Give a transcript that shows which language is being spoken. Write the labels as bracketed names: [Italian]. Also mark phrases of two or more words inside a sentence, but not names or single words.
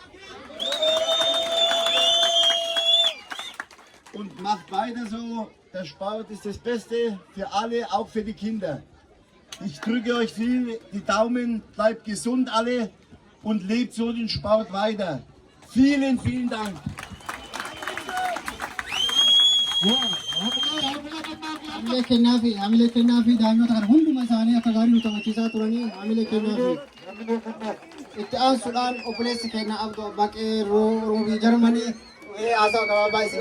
[German] Und macht weiter so, der Sport ist das Beste für alle, auch für die Kinder. Ich drücke euch viel die Daumen, bleibt gesund alle und lebt so den Sport weiter. Vielen, vielen Dank. [Oromo] hamilee kennaa fi daanyota kana hunduma isaanii akka gaarii nu taphachiisaa turanii hamilee kennaa fi itti aansuudhaan obboleessi keenya Abduu Abbaa Qeerroo Roobii Jarmanii haasawa gabaabaa isin